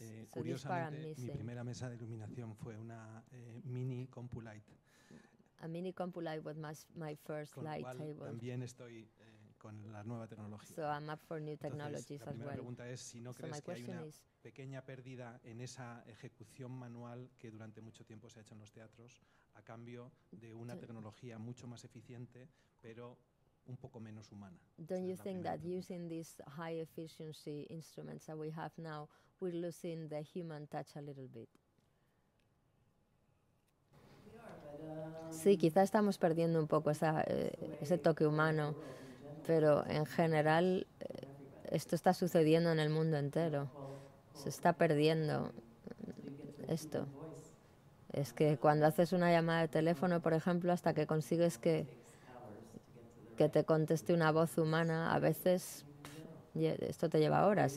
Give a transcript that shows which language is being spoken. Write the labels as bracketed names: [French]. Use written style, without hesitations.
[Spanish] Curiosamente, mi primera mesa de iluminación fue una mini CompuLight. [English] A mini CompuLight was my first light table. [Spanish] También estoy con la nueva tecnología. [English] So I'm up for new technologies. [Spanish] Entonces, la primera pregunta es si no crees que hay una pequeña pérdida en esa ejecución manual que durante mucho tiempo se ha hecho en los teatros a cambio de una tecnología mucho más eficiente, pero un poco menos humana. [English] Don't you think that using these high efficiency instruments that we have now, we're losing the human touch a little bit? [Spanish] Sí, quizá estamos perdiendo un poco ese toque humano, pero en general esto está sucediendo en el mundo entero. Se está perdiendo esto. Es que cuando haces una llamada de teléfono, por ejemplo, hasta que consigues que te conteste una voz humana, a veces esto te lleva horas.